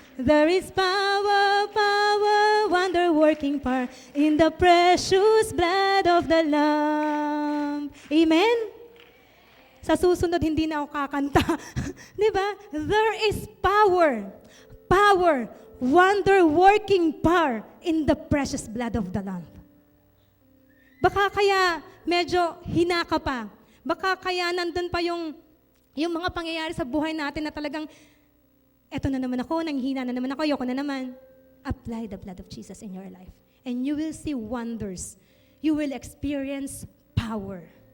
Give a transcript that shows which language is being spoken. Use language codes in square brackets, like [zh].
[en] There is power, power, wonder-working power in the precious blood of the Lamb. Amen? Sa susunod, hindi na ako kakanta. Di ba? There is power, power, wonder-working power in the precious blood of the Lamb. [tl] Baka kaya medyo hinaka pa. Baka kaya nandun pa yung mga pangyayari sa buhay natin na talagang, eto na naman ako, nanghina na naman ako, ayoko na naman. [en] Apply the blood of Jesus in your life. And you will see wonders. You will experience power.